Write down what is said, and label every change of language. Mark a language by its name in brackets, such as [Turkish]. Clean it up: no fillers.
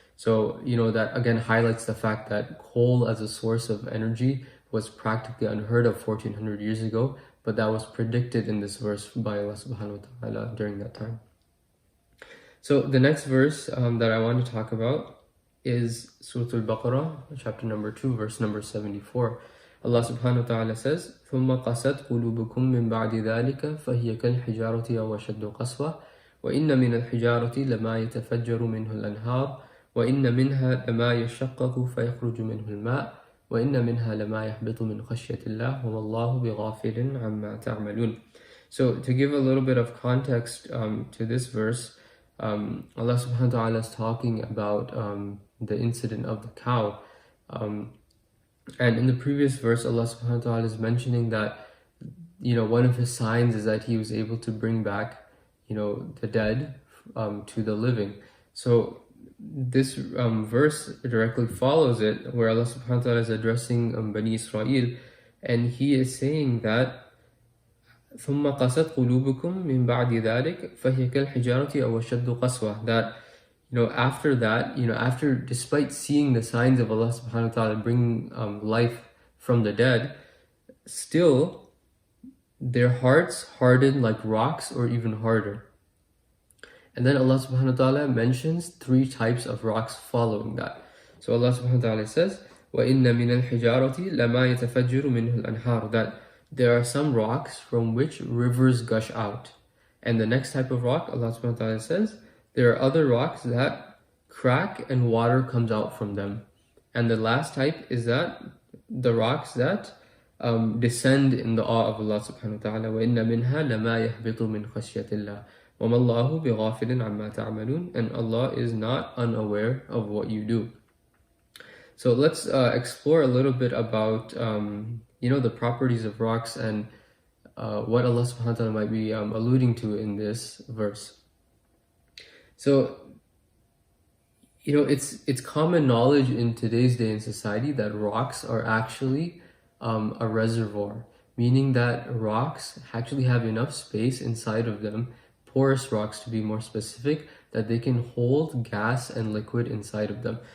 [English] So, that again highlights the fact that coal as a source of energy was practically unheard of 1400 years ago, but that was predicted in this verse by Allah subhanahu wa ta'ala during that time. So the next verse that I want to talk about is Surah Al-Baqarah, chapter number 2, verse number 74. [Arabic] Allah subhanahu wa ta'ala [English] says, [Arabic] ثُمَّ قَسَتْ قُلُوبُكُم مِّن بَعْدِ ذَلِكَ فَهِيَ كَالْحِجَارَةِ أَوْ أَشَدُّ قَسْوَةً وَإِنَّ مِنَ الْحِجَارَةِ لَمَا يَتَفَجَّرُ مِنْهُ الْأَنْهَارُ وَإِنَّ مِنْهَا لَمَا يَشَّقَّقُ فَيَخْرُجُ مِنْهُ الْمَاءُ وَإِنَّ مِنْهَا لَمَا يَهْبِطُ مِنْ خَشْيَةِ اللَّهِ وَمَا اللَّهُ بِغَافِلٍ عَمَّا تَعْمَلُونَ. [English] So to give a little bit of context to this verse, Allah subhanahu wa ta'ala is talking about the incident of the cow. And in the previous verse, Allah subhanahu wa ta'ala is mentioning that, one of His signs is that He was able to bring back, the dead to the living. So this verse directly follows it, where Allah subhanahu wa ta'ala is addressing Bani Israel, and He is saying that [Arabic] ثُمَّ قَسَتْ قُلُوبُكُم مِّن بَعْدِ ذَلِكَ فَهِيَ كَالْحِجَارَةِ أَوْ أَشَدُّ قَسْوَةً. [English] That, after that, despite seeing the signs of Allah subhanahu wa ta'ala bringing life from the dead, still their hearts hardened like rocks or even harder. And then Allah subhanahu wa ta'ala mentions 3 types of rocks following that. [Arabic] So Allah subhanahu wa ta'ala [English] says, [Arabic] وَإِنَّ مِنَ الْحِجَارَةِ لَمَا يَتَفَجِّرُ مِنْهُ الْأَنْهَارُ. [English] That there are some rocks from which rivers gush out. And the next type of rock, Allah subhanahu wa ta'ala says, there are other rocks that crack and water comes out from them. And the last type is that the rocks that descend in the awe of Allah subhanahu wa ta'ala. [Arabic] وَإِنَّ مِنْهَا لَمَا يَهْبِطُ مِنْ خَشْيَةِ اللَّهِ وَمَا اللَّهُ بِغَافِلٍ عَمَّا تَعْمَلُونَ. [English] And Allah is not unaware of what you do. So let's explore a little bit about the properties of rocks and what Allah subhanahu wa ta'ala might be alluding to in this verse. So it's common knowledge in today's day in society that rocks are actually a reservoir, meaning that rocks actually have enough space inside of them, porous rocks to be more specific, that they can hold gas and liquid inside of them.